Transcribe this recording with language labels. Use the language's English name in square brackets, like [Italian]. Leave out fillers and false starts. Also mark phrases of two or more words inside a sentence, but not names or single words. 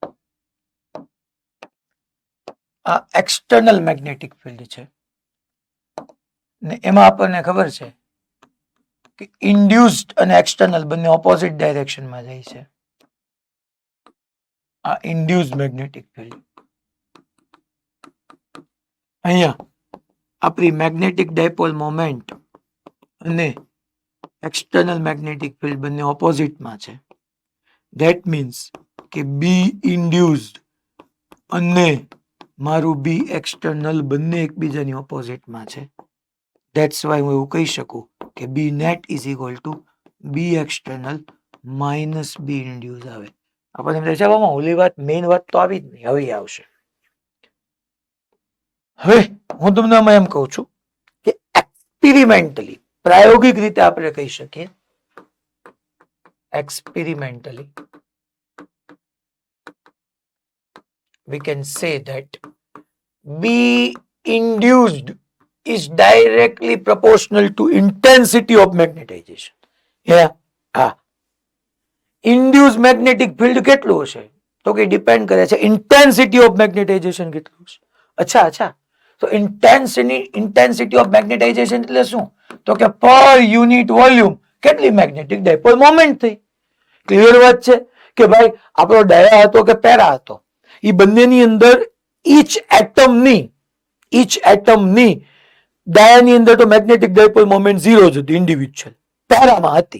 [Gujarati] આ [English] external magnetic field [Gujarati] છે ને એમાં આપણને ખબર છે કે ઇન્ડ્યુસ્ડ અને એક્સટર્નલ બંને [English] opposite directionમાં [Gujarati] જાય છે. આ [English] induced magnetic field. [Gujarati] અહીંયા આપણી [English] magnetic dipole moment [Gujarati] અને [English] external magnetic field [Gujarati] બંને ઓપોઝિટમાં છે. [English] That means [Gujarati] કે [English] B induced [Gujarati] અને મારું [English] B external [Gujarati] બંને એકબીજાની ઓપોઝિટમાં છે. [English] That's why [Gujarati] હું એવું કહી શકું કે [English] B net is equal to B external minus B induce [Gujarati] આવે. આપણને એમ થાય છે ઓલી વાત મેઇન વાત તો આવી જ નહીં, હવે આવશે. હવે હું તમને આમાં એમ કહું છું કે એક્સપેરિમેન્ટલી પ્રાયોગિક રીતે આપણે કહી શકીએ [English] experimentally we can say that B induced is directly proportional to intensity of magnetization. Yeah, induced magnetic field [Gujarati] કેટલું હશે તો કે ડિપેન્ડ કરે છે [English] intensity of magnetization [Gujarati] કેટલું હશે. અચ્છા તો [English] intensity of magnetization [Gujarati] એટલે શું તો કે [English] per unit volume [Gujarati] કેટલી [English] magnetic dipole moment [Gujarati] થઈ. ક્લિયર વાત છે કે ભાઈ આપણો ડાયા હતો કે પેરા હતો એ બંનેની અંદર [English] each atomની [Gujarati] ડાયાની અંદર તો [English] magnetic dipole moment [Gujarati] 0 જ હતી ઇન્ડિવિડ્યુઅલ, પેરામાં હતી.